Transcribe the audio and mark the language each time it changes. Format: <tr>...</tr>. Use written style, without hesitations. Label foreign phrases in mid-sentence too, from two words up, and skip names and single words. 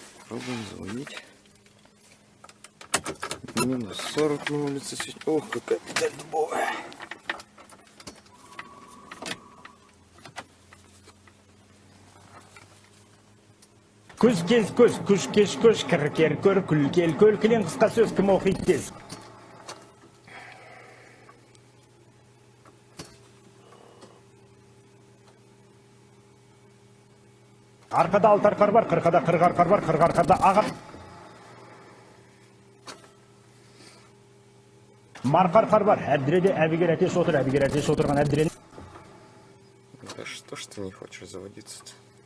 <ru>Пробуем звонить. Минус 40 на улице. Ох, какая педаль дубовая.</ru> <kk>Көз кез көз, күш кеш көш, кір кер көр, күл кел көл, кілең қысқа сөз кім оқиды тез. Арқада алты арқар бар, қырқада қырық арқар бар, қырық арқарда ағар. Марқа арқар бар, әбдіреде әбігер әтеш отыр, әбігер әтеш отырған әбдірені.</kk> <ru>Да что ж ты не хочешь заводиться-то?</ru>